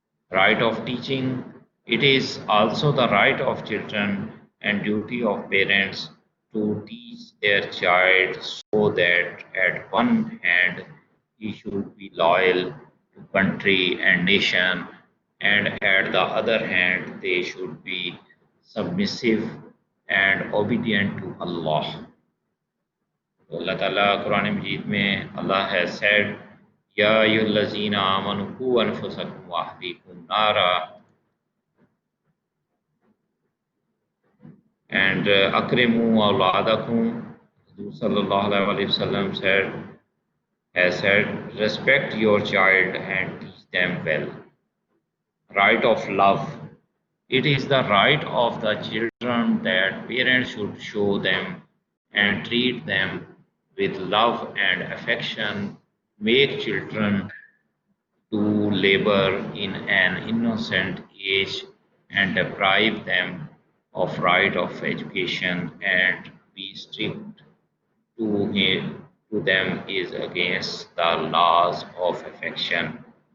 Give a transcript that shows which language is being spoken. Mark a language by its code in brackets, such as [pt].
[en] Right of teaching. It is also the right of children and duty of parents to teach their child so that at one hand he should be loyal to country and nation, and at the other hand they should be submissive and obedient to Allah. [ur] تو اللہ تعالیٰ قرآن مجید میں اللہ [en] has said [ar] یا ایھا الذین آمنوا قوا انفسکم واہلیکم نارا and اکرموا اولادکم. [en] حضور صلی اللہ علیہ وسلم has said respect your child and teach them well. Right of love. It is the right of the children that parents should show them and treat them with love and affection, make children to labor in an innocent age, and deprive them of right of education, and be strict to them is against the laws of affection.